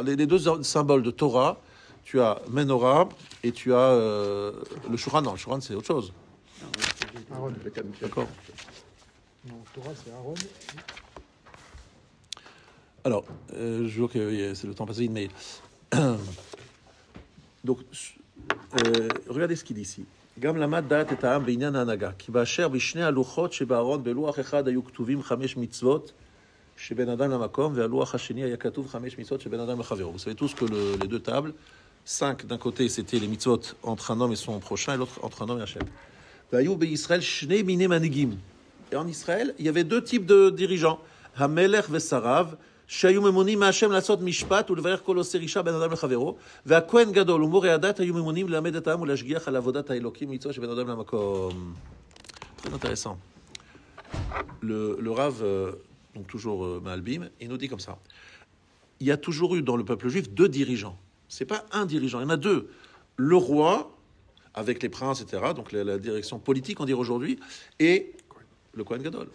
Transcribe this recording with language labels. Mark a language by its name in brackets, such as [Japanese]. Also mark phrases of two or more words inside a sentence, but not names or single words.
[French] Les deux symboles de Torah, tu as Menorah et tu as le Shuran. Non, le Shuran, c'est autre chose. Aaron. D'accord. Non, Torah, c'est Aaron. Alors, je vois que c'est le temps passé, mais donc, regardez ce qu'il dit ici. [Hebrew] גם למד דעת את העם בעניין ההנהגה, כי באשר בשני הלוחות שבארון בלוח אחד היו כתובים 5 מצוות שבין אדם למקום, והלוח השני היה כתוב 5 מצוות שבין אדם לחברו. [French] Vous savez tous que les deux tables, 5 d'un côté c'était les mitzvot entre un homme et son prochain, et l'autre entre un homme et Hachem. [Hebrew] והיו בישראל שני מיני מנהיגים. [French] Et en Israël, il y avait deux types de dirigeants, [Hebrew] המלך ושריו, שהיו ממונים מהשם לעשות משפט ולברך כל עושה רישה בין אדם לחברו, והכהן גדול ומורי הדת היו ממונים ללמד את העם ולהשגיח על עבודת האלוקים מצווה שבין אדם למקום. [French] Très intéressant. Le Rav, donc toujours Maalbim, il nous dit comme ça. Il y a toujours eu dans le peuple juif deux dirigeants. C'est pas un dirigeant, il y en a deux. Le roi, avec les princes, etc., donc la direction politique, on dirait aujourd'hui, et le [Hebrew] כהן גדול.